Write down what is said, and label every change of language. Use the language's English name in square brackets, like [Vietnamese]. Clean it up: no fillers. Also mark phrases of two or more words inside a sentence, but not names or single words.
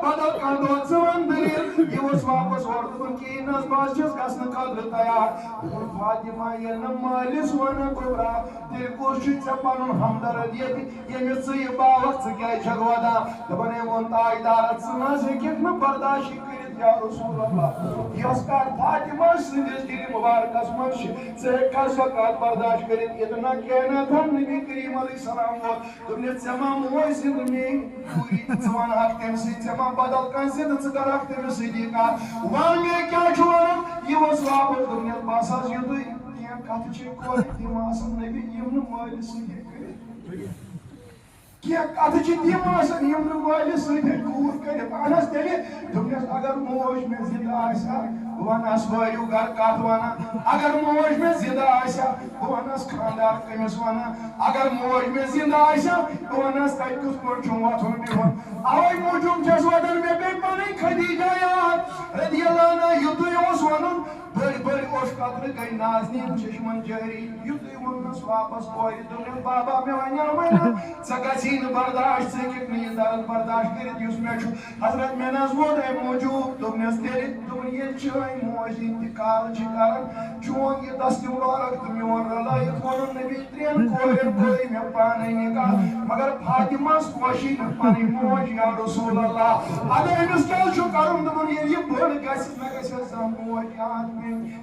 [Kashmiri] بدل کانٛہہ دۄہ ژٕ ون دٔلیٖل یہِ اوس واپس اورٕ دوٚپُن کِہیٖنۍ نہٕ حظ بہٕ حظ چھَس گژھنہٕ خٲطرٕ تیار دوٚپُن فاطمہ ییٚلہِ نہٕ مٲلِس ونکھ گوٚبرا تیٚلہِ کُس چھُے ژےٚ پنُن ہمدرد ییٚتہِ ییٚمِس ژٕ یہِ باوکھ ژٕ کیٛازِ چھکھ ودان دپان أمۍ ووٚن تاجدارس ژٕ نہ حظ ہیٚککھ نہٕ برداشی کٔرِتھ یا رسول اللہ یۄس کتھ فاطمہ سٕنٛدِس دِلہِ مُبارکس منٛز چھِ ژٕ ہیٚککھا سۄ کتھ برداشت کٔرِتھ اتنا کہنت ہم نبی کریم علیہ السلام ووت دوٚپنس ژےٚ ما موج زِندٕ میٛٲنۍ کوٗری ژٕ ونہاکھ تٔمۍ سۭتۍ ژےٚ ما بدل کانٛہہ زِندٕ ژٕ کرکھ تٔمِس سۭتی کتھ ون مےٚ کیٛاہ چھُ ونُن یہِ اوس واپس دوٚپنس بس حظ یِتُے کینٛہہ کتھٕ چھِ کورِ تِم آسان نبی یِم نہٕ مٲلِس سۭتۍ ہیٚکہِ کٔرِتھ کینٛہہ کتھٕ چھِ تِم آسان یِم نہٕ مٲلِس سۭتۍ ہیٚکہِ کوٗر کٔرِتھ اہن حظ تیٚلہِ دوٚپنس اگر موج مےٚ زِندٕ آسہِ ہا بہٕ ونہس وٲرِو گرٕ کتھ ونان اگر موج مےٚ زِندٕ آسہِ ہا بہٕ ونہس خاندار کٔمِس ونان اگر موج مےٚ زِندٕ آسہِ ہا بہٕ ونہس تتہِ کِتھ پٲٹھۍ چھُم وۄتھُن بِہُن اوے موٗجوٗب چھَس وۄتھان مےٚ پیٚیہِ پنٕنۍ خدیجہ یاد [Arabic] رضی اللہ عنہا [Kashmiri] یُتُے اوس ونُن بٔڑۍ بٔڑۍ اوش قطرٕ گٔے نازنیٖن چشمن جٲری یُتُے ووٚننس واپس کورِ دوٚپنس بابا مےٚ وَنیٛاوے نا ژےٚ گژھی نہٕ برداشت ژٕ ہیٚککھ نہٕ یہِ درد برداشت کٔرِتھ یُس مےٚ چھُ حضرت مےٚ نہ حظ ووٚن امہِ موٗجوٗب دوٚپنس تیٚلہِ دوٚپُن ییٚلہِ چٲنۍ موج انتقال چھِ کران چون یہِ دستہِ مُبارک تہٕ میون رلٲیِتھ ووٚنُن نبی ترٛٮ۪ن کورٮ۪ن کوٚرُے مےٚ پانے نکاح مگر فاطمہس خۄشی نہٕ پنٕنۍ موج یا رسول اللہ اگر أمِس کیٛاہ چھُ کرُن دوٚپُن ییٚلہِ یہِ بٔڑ گژھِ مےٚ گژھِ زانٛہہ موج یاد پیٚنۍ ییٚلہِ